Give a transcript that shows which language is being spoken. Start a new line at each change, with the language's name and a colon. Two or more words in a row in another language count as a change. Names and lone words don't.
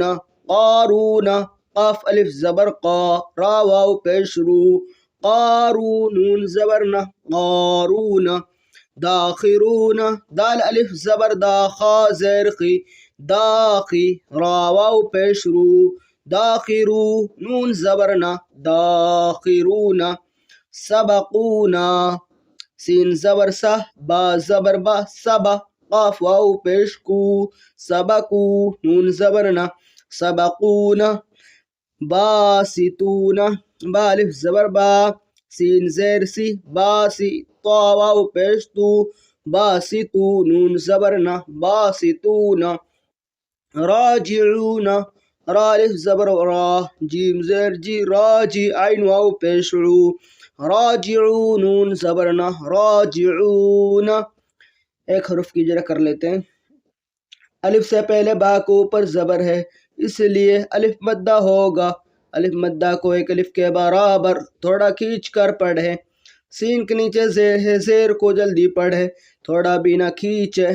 Urdu: قارون، قاف الف زبر قا، را واو پیش رو، قارون، نون زبرنا، قارون. داخرون، دال الف زبر دا، خا زیر خی، داخی، را واو پیش رو، داخرو، نون زبرنا، داخرون. سبقونا، سین زبر سا، با زبر با، سبا، قاف واو پیش کو، سبقو، نون زبرنا، سبقونا. باسطونا، با الف زبر با، سین زیر سی، باسی، طا واو پیش تو، باسطو، نون زبرنا، باسطونا. راجعون، را الف زبر را، جیم زیر جی، راجی، عین واو پیش رو، راجعون، نون زبرنا، راجعون. ایک حرف کی جرا کر لیتے ہیں. الف سے پہلے با کو اوپر زبر ہے، اس لیے الف مدہ ہوگا. الف مدہ کو ایک الف کے برابر تھوڑا کھینچ کر پڑھے. سین کے نیچے زیر ہے، زیر کو جلدی پڑھے، تھوڑا بھی نہ کھینچے.